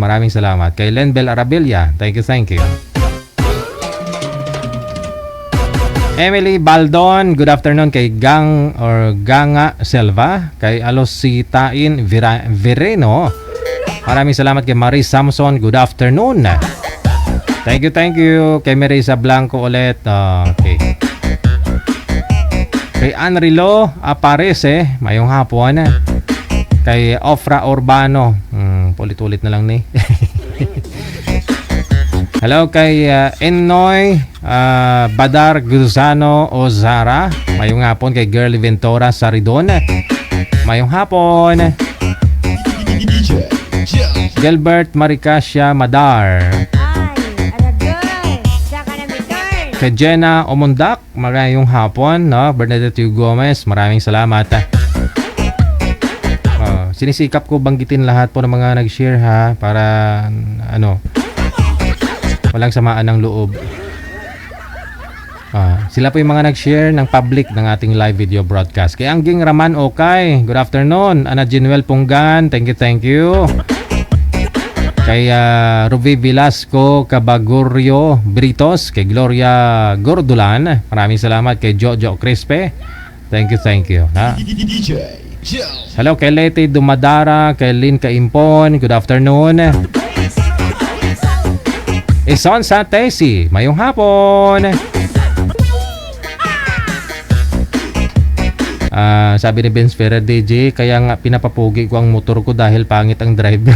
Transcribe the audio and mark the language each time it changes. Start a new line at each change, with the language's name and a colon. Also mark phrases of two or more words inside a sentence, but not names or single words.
Filipino: Maraming salamat. Kay Lenbel Arabilla,
English: thank you, thank you. Emily Baldon, good afternoon.
Filipino: Kay Ganga Selva, kay Alositain Vireno, maraming salamat. Kay Marie Samson,
English: good afternoon. Thank you.
Filipino: Kay Marisa Blanco ulit. Okay. Kay Anrilo Aparece,
Hiligaynon: mayong hapon. Kay Ofra Urbano,
Filipino: ulit-ulit na lang ni. Hello kay Enoy Badar Guzano Ozara,
Hiligaynon: mayong hapon. Kay Girly Ventura Saridon, mayong hapon. Gilbert Maricasia Madar, kay Jenna Omundak,
Filipino: maraming hapon, no? Bernadette Gomez, maraming salamat. Sinisikap ko banggitin lahat po ng mga nag-share ha, para walang samaan ng loob. Sila po yung mga nag-share ng public ng ating
English: live video broadcast. Kay Angging Raman Okay, good afternoon. Ana Jinuel Punggan, thank you.
Filipino: Kay Ruby Velasco Cabagurio Britos, kay Gloria Gordulan, maraming salamat.
English: Kay Jojo Crispe, thank you. Hello kay Leti Dumadara, kay Lynn Kaimpon, good afternoon.
Hiligaynon: Ison sa Tesi, mayong hapon.
Filipino: Sabi ni Benz Ferrer DJ, kaya nga pinapapugi ko ang motor ko dahil pangit ang driver.